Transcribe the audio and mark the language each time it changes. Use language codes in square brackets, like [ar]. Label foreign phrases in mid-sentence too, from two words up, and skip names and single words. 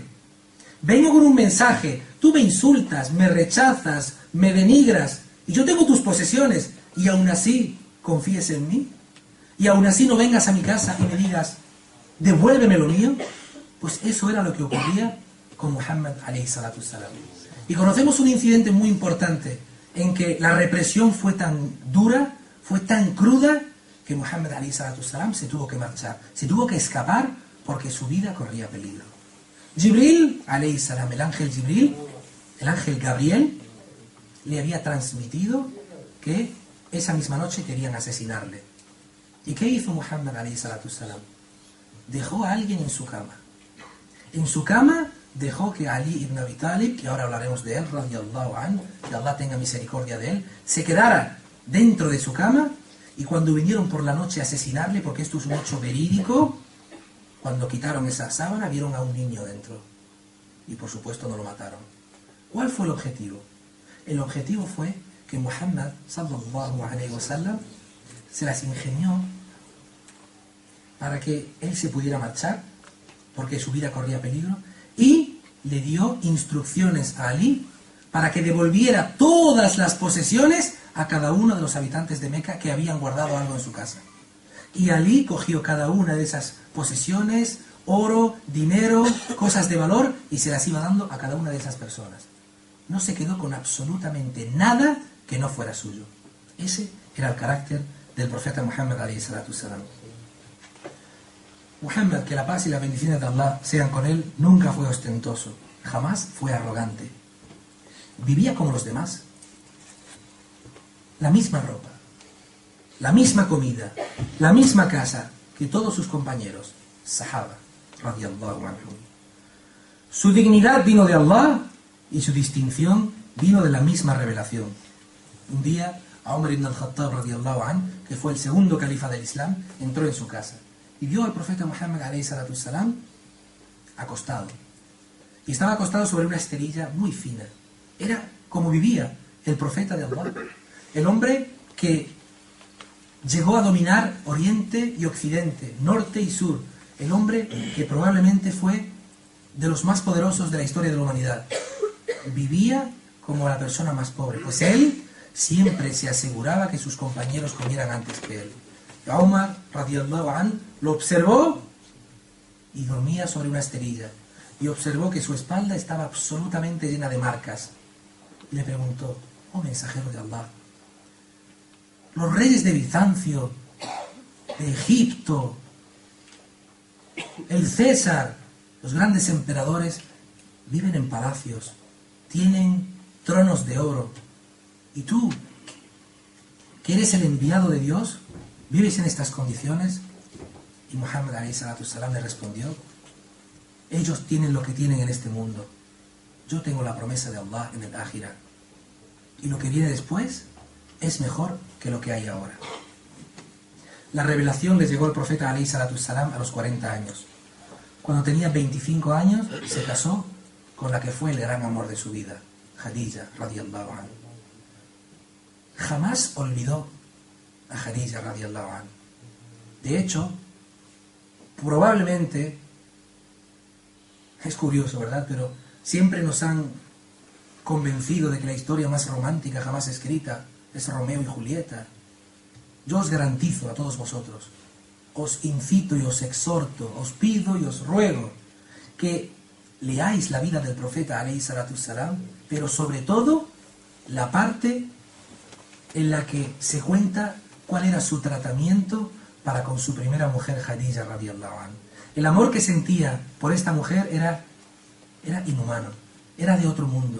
[es] Vengo con un mensaje, tú me insultas, me rechazas, me denigras, y yo tengo tus posesiones, y aún así confíes en mí, y aún así no vengas a mi casa y me digas, devuélveme lo mío. Pues eso era lo que ocurría con Muhammad [ar] عليه الصلاة والسلام. [es] Y conocemos un incidente muy importante en que la represión fue tan dura, fue tan cruda, que Muhammad [ar] عليه الصلاة والسلام [es] se tuvo que marchar, se tuvo que escapar porque su vida corría peligro. Jibril [ar] عليه السلام, [es] el ángel Jibril, el ángel Gabriel, le había transmitido que esa misma noche querían asesinarle. ¿Y qué hizo Muhammad [ar] عليه الصلاة والسلام? [es] Dejó a alguien en su cama. En su cama dejó que Ali ibn Abi Talib, que ahora hablaremos de él, [ar] رضي الله عنه, [es] que Allah tenga misericordia de él, se quedara dentro de su cama, y cuando vinieron por la noche a asesinarle, porque esto es un hecho verídico, cuando quitaron esa sábana vieron a un niño dentro. Y por supuesto no lo mataron. ¿Cuál fue el objetivo? El objetivo fue que Muhammad [ar] صلى الله عليه وسلم [es] se las ingenió para que él se pudiera marchar, porque su vida corría peligro, y le dio instrucciones a Ali para que devolviera todas las posesiones a cada uno de los habitantes de Meca que habían guardado algo en su casa. Y Ali cogió cada una de esas posesiones, oro, dinero, cosas de valor, y se las iba dando a cada una de esas personas. No se quedó con absolutamente nada que no fuera suyo. Ese era el carácter del profeta Muhammad [ar] عليه الصلاة والسلام. [es] Muhammad, que la paz y las bendiciones de Allah sean con él, nunca fue ostentoso, jamás fue arrogante. Vivía como los demás. La misma ropa, la misma comida, la misma casa que todos sus compañeros, [ar] صحابة، رضي الله عنهم. [es] Su dignidad vino de Allah y su distinción vino de la misma revelación. Un día, Umar ibn al-Khattab, [ar] رضي الله عنه, [es] que fue el segundo califa del Islam, entró en su casa y vio al profeta Muhammad [ar] عليه الصلاة والسلام [es] acostado. Y estaba acostado sobre una esterilla muy fina. Era como vivía el profeta de Allah. El hombre que llegó a dominar Oriente y Occidente, Norte y Sur. El hombre que probablemente fue de los más poderosos de la historia de la humanidad. Vivía como la persona más pobre, pues él siempre se aseguraba que sus compañeros comieran antes que él. Umar, [ar] رضي الله عنه, [es] lo observó y dormía sobre una esterilla. Y observó que su espalda estaba absolutamente llena de marcas. Y le preguntó, oh mensajero de Allah, los reyes de Bizancio, de Egipto, el César, los grandes emperadores, viven en palacios, tienen tronos de oro. ¿Y tú, que eres el enviado de Dios, vives en estas condiciones? Y Muhammad [ar] عليه الصلاة والسلام [es] le respondió, ellos tienen lo que tienen en este mundo, yo tengo la promesa de Allah en el Ájira, y lo que viene después es mejor que lo que hay ahora. La revelación les llegó al profeta [ar] عليه الصلاة والسلام [es] a los 40 años. Cuando tenía 25 años se casó con la que fue el gran amor de su vida, Khadija [ar] رضي الله عنها. [es] Jamás olvidó a Khadija [ar] رضي الله عنها. [es] De hecho, probablemente, es curioso, ¿verdad? Pero siempre nos han convencido de que la historia más romántica jamás escrita es Romeo y Julieta. Yo os garantizo a todos vosotros, os incito y os exhorto, os pido y os ruego que leáis la vida del profeta [ar] عليه الصلاة والسلام, [es] pero sobre todo la parte en la que se cuenta cuál era su tratamiento para con su primera mujer, Khadija [ar] رضي الله عنها. [es] El amor que sentía por esta mujer era inhumano, era de otro mundo.